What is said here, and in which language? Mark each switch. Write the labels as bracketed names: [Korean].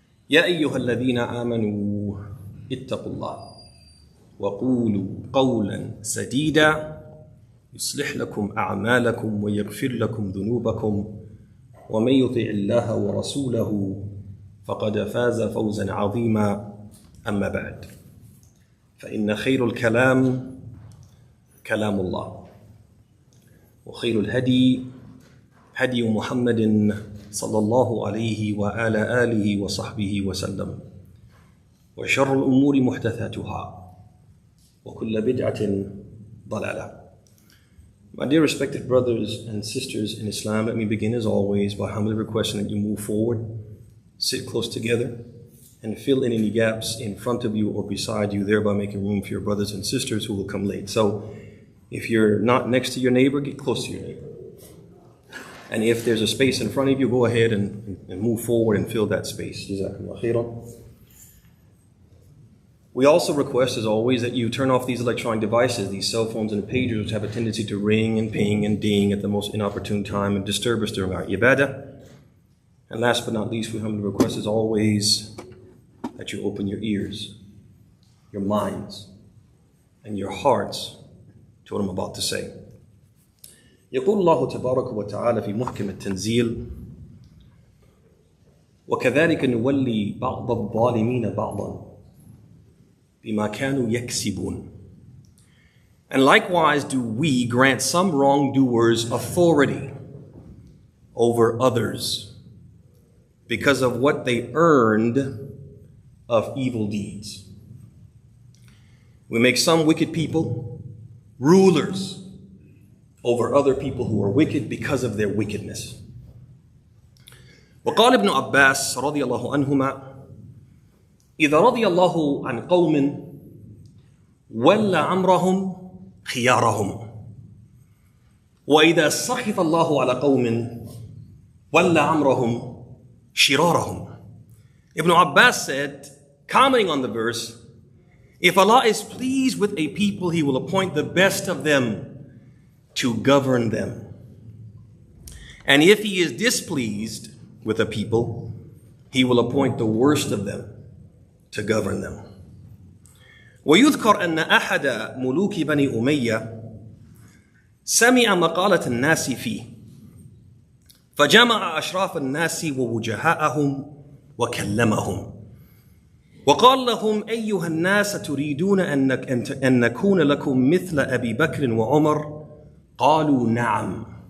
[Arabic] يا أيها الذين آمنوا اتقوا الله وقولوا قولا سديدا يصلح لكم أعمالكم ويغفر لكم ذنوبكم ومن يطع الله ورسوله فقد فاز فوزا عظيما أما بعد فإن خير الكلام كلام الله وخير الهدي هدي محمد صلى الله عليه وعلى آله وصحبه وسلم وشر الأمور محدثاتها وكل بدعة ضلالة. [English] My dear respected brothers and sisters in Islam, let me begin as always by humbly requesting that you move forward, sit close together, and fill in any gaps in front of you or beside you, thereby making room for your brothers and sisters who will come late. So if you're not next to your neighbor, get close to your neighbor. And if there's a space in front of you, go ahead and move forward and fill that space. [Arabic] Jazakumullah khairan. [English] We also request, as always, that you turn off these electronic devices, these cell phones and pagers, which have a tendency to ring and ping and ding at the most inopportune time and disturb us during our ibadah. And last but not least, we humbly request, as always, that you open your ears, your minds, and your hearts to what I'm about to say. [Arabic] يقول الله تبارك وتعالى في محكم التنزيل وكذلك نولي بعض الظالمين بعضا بما كانوا يكسبون. [English] And likewise do we grant some wrongdoers authority over others because of what they earned of evil deeds. We make some wicked people rulers over other people who are wicked because of their wickedness. [Arabic] وقال ابن عباس رضي الله عنهما إذا رضي الله عن قوم ولى أمرهم خيارهم وإذا سخط الله على قوم ولى أمرهم شرارهم. [English] Ibn Abbas said, commenting on the verse, if Allah is pleased with a people, He will appoint the best of them to govern them. And if He is displeased with a people, He will appoint the worst of them to govern them. [Arabic] ويذكر أن أحد ملوك بني أمية سمع مقالة الناس فيه فجمع أشراف الناس ووجهاءهم وكلمهم وقال لهم أيها الناس تريدون أن نكون لكم مثل أبي بكر وعمر قالوا نعم.